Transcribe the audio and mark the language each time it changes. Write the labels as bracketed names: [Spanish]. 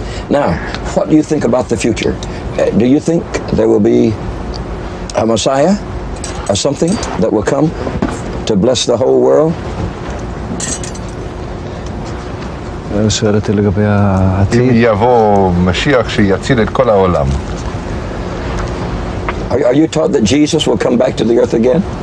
[English] now, what do you think about the future? Do you think there will be a Messiah or something that will come to bless the whole world? [Hebrew] שואלת לגבי אם העתיד. יבוא משיח שיציל את כל העולם. [English] Are you taught that Jesus will come back to the earth again?